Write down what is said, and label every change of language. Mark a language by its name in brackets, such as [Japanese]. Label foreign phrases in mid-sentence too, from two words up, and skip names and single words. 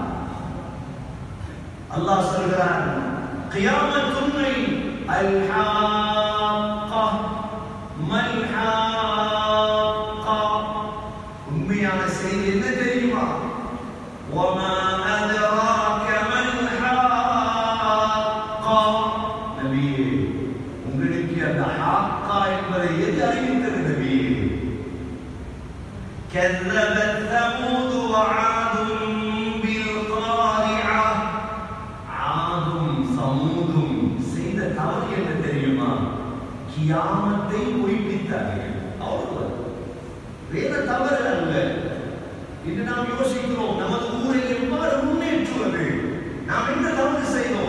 [Tamil] அல்லாஹ் சொல்கிறான், கியாமத் உண்மை, [Arabic] الحاقة ما الحاقة. [Tamil] உண்மையான செய்தி என்ன தெரியுமா? [Arabic] وما أدراك ما الحاقة. [Tamil] நபியே, உங்களுக்கு அந்த ஹாக்கா என்பதை எது அறிவித்தது நபியே? [Arabic] كذبت ثمود وعاد بالقارعة. [Tamil] ஆதும் சமூதும் செய்த தவறு என்ன தெரியுமா? கியாமத்தை பொய்ப்பித்தார்கள். அவ்வளவு வேற தவறு அல்ல. இன்று நாம் யோசிக்கிறோம், நமது ஊரை எவ்வாறு முன்னேற்றுவது? நாம் என்ன தவறு செய்தோம்?